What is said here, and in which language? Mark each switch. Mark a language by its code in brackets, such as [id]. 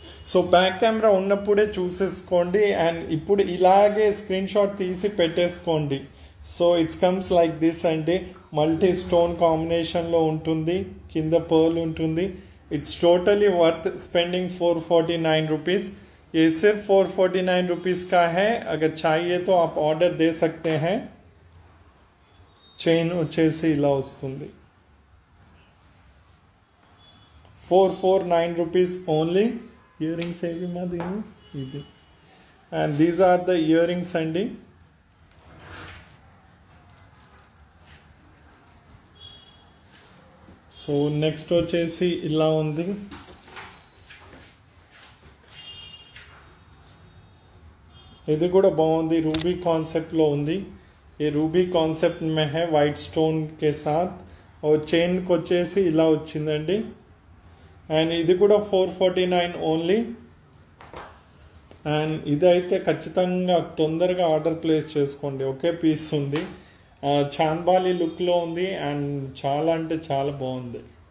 [te] So back camera ఉన్నప్పుడే చూసేసుకోండి and ఇప్పుడు ఇలాగే స్క్రీన్ షాట్ తీసి పెట్టేసుకోండి. [en] so it's comes like this [te] అండి. మల్టీ స్టోన్ కాంబినేషన్లో ఉంటుంది, కింద పర్ల్ ఉంటుంది. [en] It's totally worth spending 449 rupees. [hi] ये सिर्फ 449 रुपीज़ का है. अगर चाहिए तो आप ऑर्डर दे सकते हैं. [te] చైన్ వచ్చేసి ఇలా వస్తుంది. 449 rupees ఓన్లీ. ఇయర్ రింగ్స్ ఏవి మాది ఇది. [en] And these are the ear rings అండి. [te] సో నెక్స్ట్ వచ్చేసి ఇలా ఉంది. ఇది కూడా బాగుంది, రూబీ కాన్సెప్ట్లో ఉంది. [hi] ये रूबी కాన్సెప్ట్ में है वाइट स्टोन के साथ. [te] और చైన్కి వచ్చేసి ఇలా వచ్చిందండి. అండ్ ఇది కూడా 449 ఓన్లీ. అండ్ ఇదైతే ఖచ్చితంగా తొందరగా ఆర్డర్ ప్లేస్ చేసుకోండి, ఒకే పీస్ ఉంది. చాంబాలి లుక్లో ఉంది అండ్ చాలా అంటే చాలా బాగుంది.